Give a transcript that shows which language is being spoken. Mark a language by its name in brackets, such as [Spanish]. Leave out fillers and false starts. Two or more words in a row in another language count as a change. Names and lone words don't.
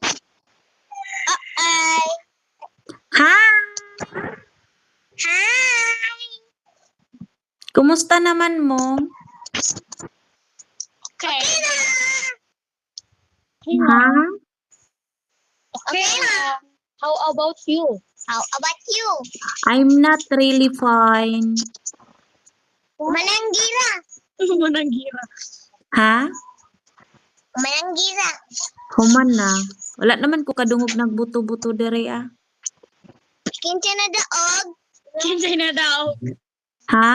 [English] Ay. Ha? Hi. [Cebuano] Kumusta naman mo? [English] Okay. Ha? [Cebuano] Okay na. [English] How about you? How about you? I'm not really fine. [Cebuano] Mananggira. Mananggira. Ha? Mananggira. Human na. Wala naman ko kadungog nagbuto-buto dere ah. Kinsa na daog. Kinsa na daog. Ha?